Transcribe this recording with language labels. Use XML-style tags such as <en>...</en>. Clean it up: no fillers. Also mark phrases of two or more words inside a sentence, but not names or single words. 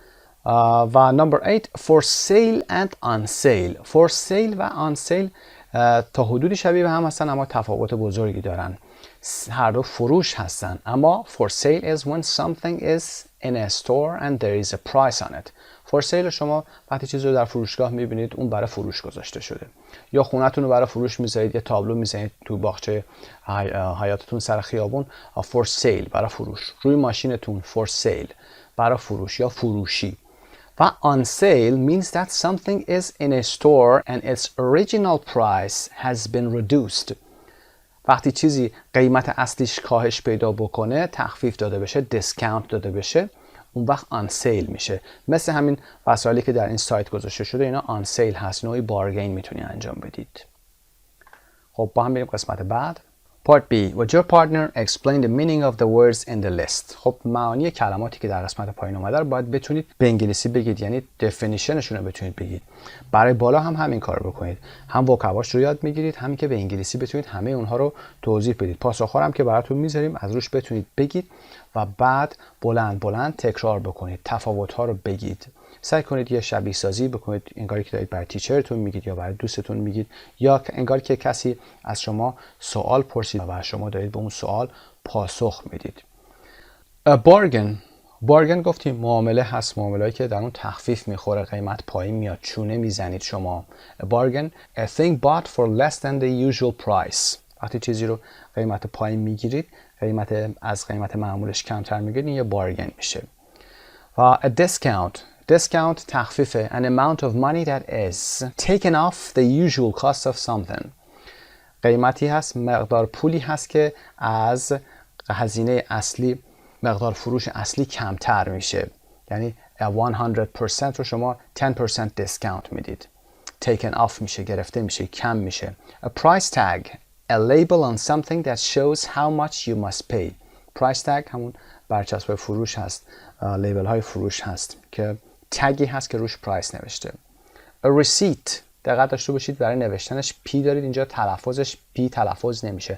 <en>و number 8 for sale and on sale. for sale</en> <fa>و</fa> <en>on sale</en> <fa>تا حدودی شبیه به هم هستن اما تفاوت بزرگی دارن. هر دو فروش هستن، اما</fa> <en>for sale is when something is in a store and there is a price on it. for sale</en> <fa>شما وقتی چیزی رو در فروشگاه میبینید اون برای فروش گذاشته شده، یا خونه‌تون رو برای فروش میذارید، یا تابلو میذارید تو باغچه حیاتتون سر خیابون</fa> <en>for sale</en> <fa>برای فروش. روی ماشینتون</fa> <en>for sale</en> <fa>برای فروش یا فروشی.</fa> <en>و on sale means that something is in a store and its original price has been reduced.</en> <fa>وقتی چیزی قیمت اصلیش کاهش پیدا بکنه، تخفیف داده بشه، دیسکانت داده بشه، اون وقت</fa> <en>on sale</en> <fa>میشه. مثل همین وسایلی که در این سایت گذاشته شده اینا</fa> <en>on sale</en> <fa>هست، نوعی بارگین میتونی انجام بدید. خب با هم بریم قسمت بعد.</fa> <en>Part B. Would your partner explain the meaning of the words in the list؟</en> <fa>خب معانی کلماتی که در قسمت پایین اومده رو باید بتونید به انگلیسی بگید، یعنی definitionشون رو بتونید بگید. برای بالا هم همین کار رو بکنید، هم وکاباش رو یاد میگیرید، همین که به انگلیسی بتونید همه اونها رو توضیح بدید. پاسخ‌ها هم که براتون میذاریم از روش بتونید بگید و بعد بلند بلند تکرار بکنید، تفاوت‌ها رو بگید. سعی کنید یه شبیه سازی بکنید، انگاری که دارید برای تیچرتون میگید یا برای دوستتون میگید، یا انگاری که کسی از شما سوال پرسید و شما دارید به اون سوال پاسخ میدید. bargain گفتیم معامله هست، معامله‌ای که در اون تخفیف میخوره، قیمت پایین میاد، چونه میزنید شما.</fa> <en>bargain a thing bought for less than the usual price.</en> <fa>وقتی چیزی رو قیمت پایین میگیرید، از قیمت معمولش کمتر میگیرید، این یه بارگن میشه.</fa> <en>و a discount تخفیفه، an amount of money that is taken off the usual cost of something.</en> <fa>قیمتی هست، مقدار پولی هست که از هزینه اصلی، مقدار فروش اصلی کمتر میشه. یعنی 100% رو شما 10% discount میدید.</fa> <en>taken off</en> <fa>میشه، گرفته میشه، کم میشه.</fa> <en>a price tag a label on something that shows how much you must pay. price tag</en> <fa>همون برچسب فروش هست، لیبل های فروش هست که تگی هست که روش پرایس نوشته.</fa> <en>a receipt</en> <fa>دقت داشته باشید برای نوشتنش پی دارید اینجا، تلفظش پی تلفظ نمیشه.</fa>